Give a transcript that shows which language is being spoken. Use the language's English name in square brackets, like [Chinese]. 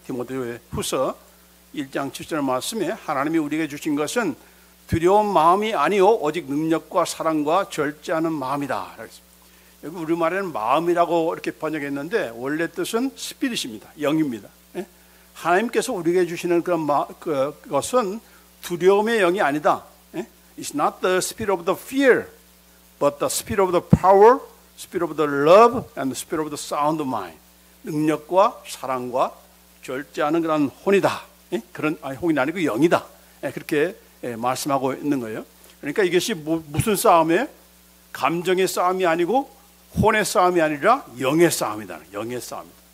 [Korean] 디모데 후서 1장 7절 말씀에 하나님이 우리에게 주신 것은 두려운 마음이 아니요 오직 능력과 사랑과 절제하는 마음이다. 여기 우리말에는 마음이라고 이렇게 번역했는데 원래 뜻은 스피릿입니다. 영입니다. 하나님께서 우리에게 주시는 그런 것은 두려움의 영이 아니다. [English] It's not the spirit of the fear, but the spirit of the power, spirit of the love, and the spirit of the sound mind. [Korean] 능력과 사랑과 절제하는 그런 혼이다. 그런 혼이 아니고 영이다. 그렇게 말씀하고 있는 거예요. 그러니까 이것이 무슨 싸움이에요? 감정의 싸움이 아니고 혼의 싸움이 아니라 영의 싸움이다. 영의 싸움.